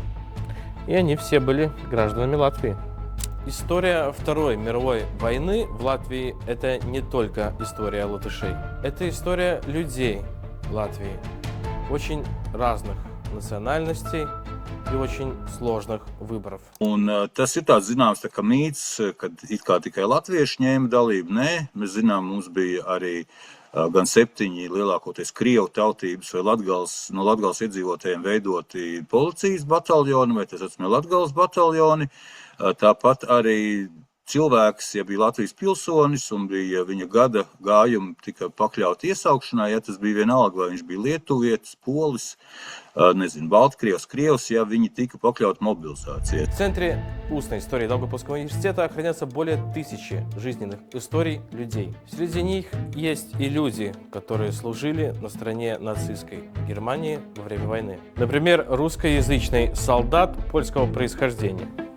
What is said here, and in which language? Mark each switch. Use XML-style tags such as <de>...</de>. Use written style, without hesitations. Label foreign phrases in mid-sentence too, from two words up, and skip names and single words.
<ru>И они все были гражданами Латвии. История Второй мировой войны в Латвии – это не только история латышей. Это история людей Латвии, очень разных национальностей и очень sложных выборов.</ru> <lv>Un tas ir tāds zināms tā kā mīts, kad it kā tikai latvieši ņēma dalību. Nē, mēs zinām, mums bija arī gan 7 lielākoties krievu tautības vai no Latgales iedzīvotājiem veidoti policijas bataljoni vai tā saucamie Latgales bataljoni. Tāpat arī cilvēks, ja bija Latvijas pilsonis un bija viņa gada gājumi tika pakļauti iesaukšanai, ja tas bija vienalga, vai viņš bija lietuvietis, polis, nezinu, Baltkrievs, Krievs, ja viņi tika pakļauti мобилизации.</lv> <ru>В Центре устной истории Даугавпилского университета хранятся более 1000 жизненных историй людей. Среди них есть и люди, которые служили на стороне нацистской Германии во время войны. Например, русскоязычный солдат польского происхождения.</ru>